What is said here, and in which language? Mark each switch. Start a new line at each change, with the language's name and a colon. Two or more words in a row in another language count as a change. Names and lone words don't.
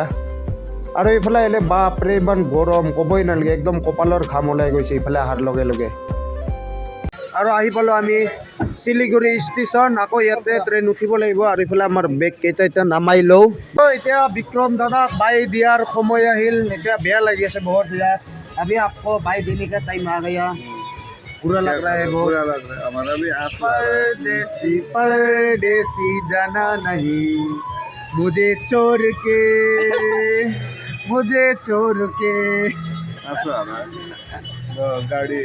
Assamese: আৰু এইফালে আহিলে বাপৰে ইমান গৰম, ক'বই নালাগে, একদম কপালৰ ঘাম ওলাই গৈছে ইফালে অহাৰ লগে লগে। আৰু আহি পালোঁ আমি শিলিগুৰি ষ্টেচন, আকৌ ইয়াতে ট্ৰেইন উঠিব লাগিব। আৰু এইফালে আমাৰ বেগ কেইটা এতিয়া নামাই লওঁ। এতিয়া বিক্ৰম দাদাক বাই দিয়াৰ সময় আহিল, এতিয়া বেয়া লাগি আছে বহুত। ইয়াত আমি আকৌ
Hindi: বাই দেने का टाइम आ गया, बुरा लग रहा है बहुत। बुरा लग रहा है, हमारा भी आंसू आ रहा है। परदेसी परदेसी जाना नहीं, मुझे छोड़ के, मुझे छोड़ के। आंसू आ रहा है। तो गाड़ी